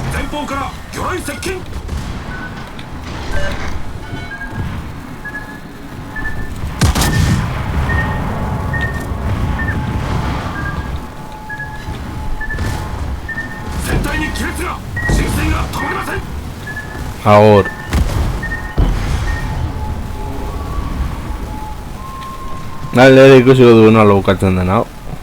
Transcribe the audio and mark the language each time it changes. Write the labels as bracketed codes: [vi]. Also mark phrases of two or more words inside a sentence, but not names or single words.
[ja] 方から魚雷接近。全体に亀裂が、進水が止まりません。 [eu] Agur. Nale ikusiko dugu nola bukatzen den hau.